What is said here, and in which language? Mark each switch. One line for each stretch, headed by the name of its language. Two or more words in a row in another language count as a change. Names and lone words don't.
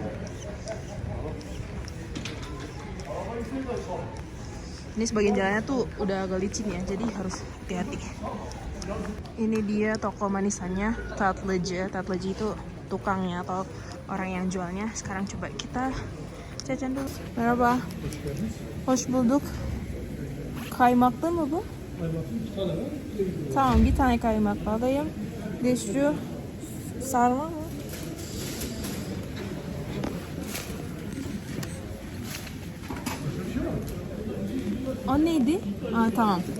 Indonesian: Ini sebagian jalannya tuh udah agak licin ya, jadi harus hati-hati. Ini dia toko manisannya, Tatlıcı. Tatlıcı itu tukangnya atau orang yang jualnya. Sekarang coba kita jajan dulu.
Turkish: Merhaba. Hoş bulduk. Kaymaklı mı bu? Tamam, bir tane kaymaklı alayım. Bir şu sarma mı? O neydi? Aa, tamam.